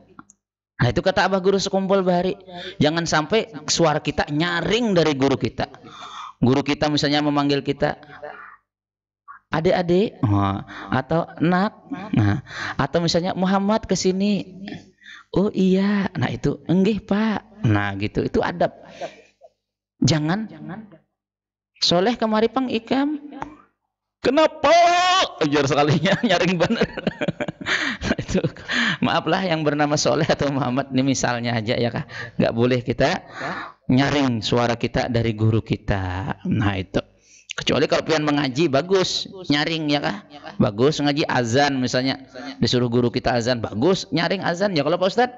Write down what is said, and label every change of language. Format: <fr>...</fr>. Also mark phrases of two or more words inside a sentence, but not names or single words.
<id>Nah itu kata abah guru sekumpul bahari. Jangan sampai suara kita nyaring dari guru kita. Guru kita misalnya memanggil kita adik-adik, atau nak, atau misalnya Muhammad kesini. Oh iya, nah itu</id> <jv>enggih Pak.</jv> <id>Nah gitu, itu adab.</id> <bjn>Jangan Soleh kemari pang ikam.</bjn> <id>Kenapa?</id> <bjn>Ujar sekalinya nyaring bener.</bjn> <id>Itu maaflah yang bernama Soleh atau Muhammad ini misalnya aja ya kah. Nggak boleh kita nyaring suara kita dari guru kita. Nah itu.</id> <bjn>Kecuali kalau pian mengaji bagus nyaring ya kah?</bjn> <id>Bagus ngaji azan misalnya disuruh guru kita azan, bagus nyaring azan ya kalau Pak Ustadz.</id>